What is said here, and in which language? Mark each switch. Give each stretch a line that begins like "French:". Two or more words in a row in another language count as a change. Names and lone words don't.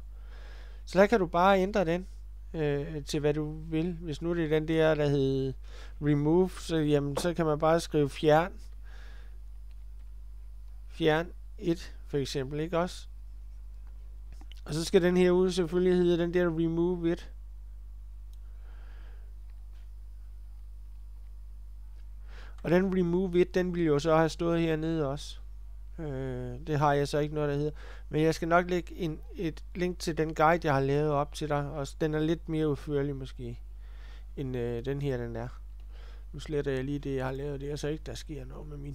Danish: Så der kan du bare ændre den til hvad du vil. Hvis nu det er den der hed remove, så kan man bare skrive fjern 1 for eksempel, ikke også? Og så skal den her ud selvfølgelig hedde den der
English: remove it.
Danish: Og den
English: remove it,
Danish: den vil jo så have stået hernede også. Det har jeg så ikke noget, der hedder. Men jeg skal nok lægge et link til den guide, jeg har lavet op til dig. Og den er lidt mere udførlig måske, end den her, den er. Nu sletter jeg lige det, jeg har lavet. Det er så ikke, der sker noget med min.